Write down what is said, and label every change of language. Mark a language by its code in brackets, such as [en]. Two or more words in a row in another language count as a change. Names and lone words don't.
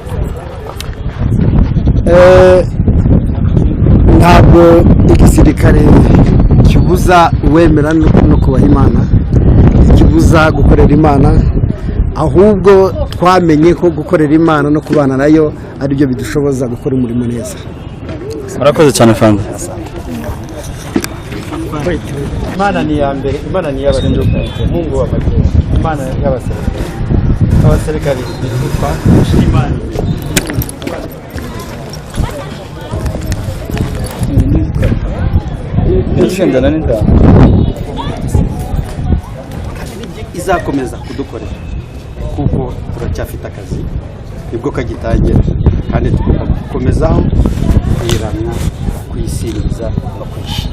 [rw] Ntabwo igisirikare kibuza uwemera no kubaha Imana, kibuza gukorera Imana, ahubwo twamenye ko gukorera Imana no kubana nayo ari byo bidushoboza gukora umurimo neza. Murakoze cyane Fanda. Imana ni ya mbere, Imana ni y'abasirikare, [sw] Mungu wa majeshi, [rw] Imana y'abasirikare. Abasirikare bitwa Imana. Nishendana n'indana. Izakomeza kudukorera kuko turacyafite akazi nibwo kagitangira kandi tugomba gukomezaho kuyiramya, kuyisiriza no kwishima.